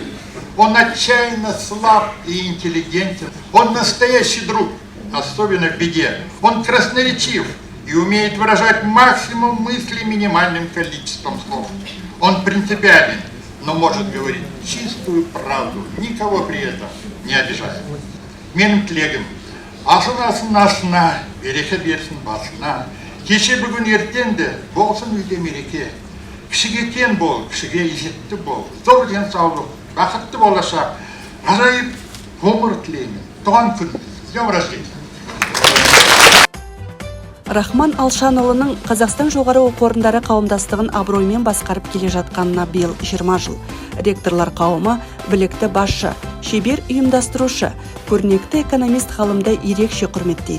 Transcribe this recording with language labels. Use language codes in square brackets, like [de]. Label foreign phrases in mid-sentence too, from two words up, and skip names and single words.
[ru] Он отчаянно слаб и интеллигентен. Он настоящий друг, особенно в беде. Он красноречив и умеет выражать максимум мыслей минимальным количеством слов. Он принципиален, но может говорить чистую правду, никого при этом не обижая. [kk] Менің тілегім, ашыласын асына, береке берсін басына. Кеше бүгін ертең де болсын үйде мереке. Кішіге тең бол, кішіге ізетті бол. Зор денсаулық, бақытты болашақ. Ғажайып ғұмыр тілеймін. Туған күніңіз, [ru] с днем рождения. [kk] Рахман Алшанұлының Қазақстан жоғары оқу орындары қауымдастығын абыроймен басқарып келе жатқанына биыл 20 жыл. Ректорлар қауымы білікті басшы, шебер ұйымдастырушы, көрнекті экономист ғалымды ерекше құрметтейді.